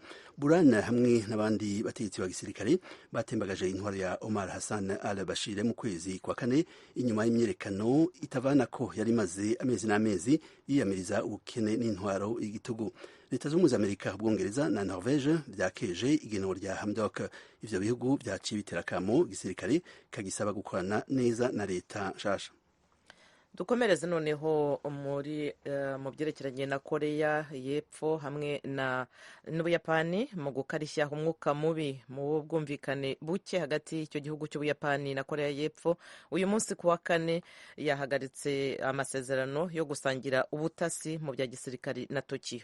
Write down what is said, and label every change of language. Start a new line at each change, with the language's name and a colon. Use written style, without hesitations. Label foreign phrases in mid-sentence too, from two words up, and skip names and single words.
Rundi: Burhan hamwe n'abandi bategetsi ba gisirikare batembagaje intwaro ya Omar Hassan al-Bashir mu kwezi kwa kane inyuma y'imyerekano itavana ko yari maze amezi n'amezi yiyamiriza ubukene n'intwaro y'igitugu. Leta z'Ubumwe z'Amerika, Ubwongereza na Norvege vyakeje igenwa rya Hamdok. Ivyo bihugu vyaciye bitera kamo gisirikare kagisaba gukorana neza na leta nshasha. Dukomereze noneho mu byerekeranye na Korea y'Epfo hamwe n'Ubuyapani mu gukarishya umwuka mubi mu bwumvikane buke hagati y'icyo gihugu cy'Ubuyapani na Korea y'Epfo. Uyu munsi ku wa kane yahagaritse amasezerano yo gusangira ubutasi mu bya gisirikari na Tokyo.